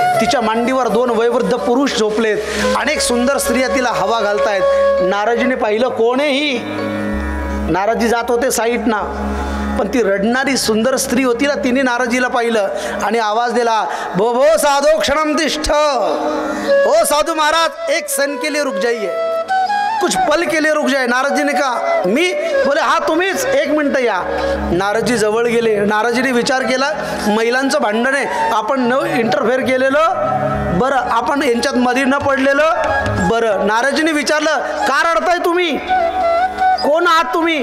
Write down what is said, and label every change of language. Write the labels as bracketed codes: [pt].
[mr] तिच्या मांडीवर 2 वयोवृद्ध पुरुष झोपलेत. अनेक सुंदर स्त्रिया तिला हवा घालतायत. नारदजीने पाहिलं, कोण आहे ही? नारदजी जात होते साईडना, पण ती रडणारी सुंदर स्त्री होती ना, तिने नारदजीला पाहिलं आणि आवाज दिला, [sa] भो भो साधो क्षणम तिष्ठ. [hi] ओ साधू महाराज, एक क्षण के लिए रुक जाइए, कुछ पल के लिए रुक जाए. [mr] नारदजीने कहा, मी? बोले हा तुम्हीच, 1 मिनिट या. नारदजी जवळ गेले. नारदजीने विचार केला, महिलांचं भांडण आहे, आपण न इंटरफेअर केलेलं बरं, आपण यांच्यात मध्ये न पडलेलं बरं. नारदजीने विचारलं, का रडताय तुम्ही? कोण आहात तुम्ही?